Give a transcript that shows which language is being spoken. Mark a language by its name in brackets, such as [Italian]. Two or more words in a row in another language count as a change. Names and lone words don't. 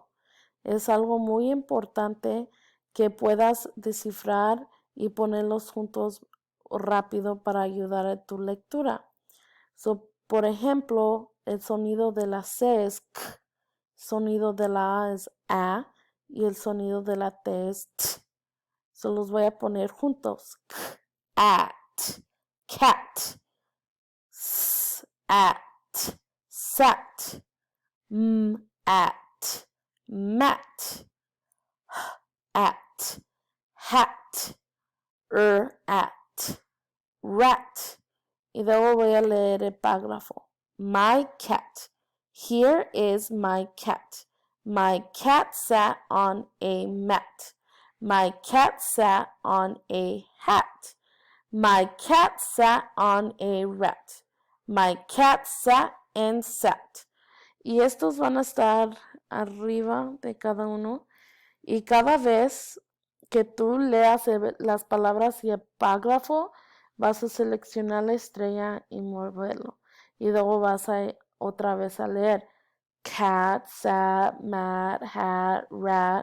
[Spanish] Es algo muy importante que puedas descifrar y ponerlos juntos rápido para ayudar a tu lectura. Por ejemplo, el sonido de la C es K, sonido de la A es A y el sonido de la T es T. Los voy a poner juntos. [English] K, at, cat. At, sat, at, mat, at, hat, at, rat. [Spanish] Y luego voy a leer el párrafo. [English] My cat. Here is my cat. My cat sat on a mat. My cat sat on a hat. My cat sat on a rat. My cat sat and sat. [Spanish] Y estos van a estar arriba de cada uno. Y cada vez que tú leas las palabras y el párrafo, vas a seleccionar la estrella y moverlo. Y luego vas a otra vez a leer [English] cat, sat, mat, hat, rat.